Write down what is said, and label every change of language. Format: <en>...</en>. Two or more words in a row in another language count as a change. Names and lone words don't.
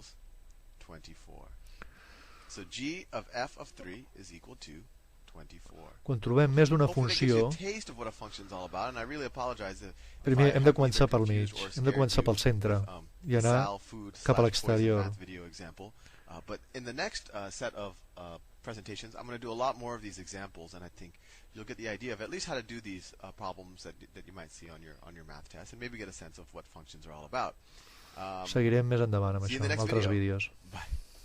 <ca>Quan trobem més d'una funció, primer hem de començar pel mig, hem de començar pel centre i anar cap a l'exterior.</ca> <en>But in the next set of presentations, I'm going to do a lot more of these examples, and I think you'll get the idea of at least how to do these problems that you might see on your math test, and maybe get a sense of what functions are all about.</en> <ca>Seguirem més endavant amb això, en altres vídeos.</ca> <en>Bye.</en>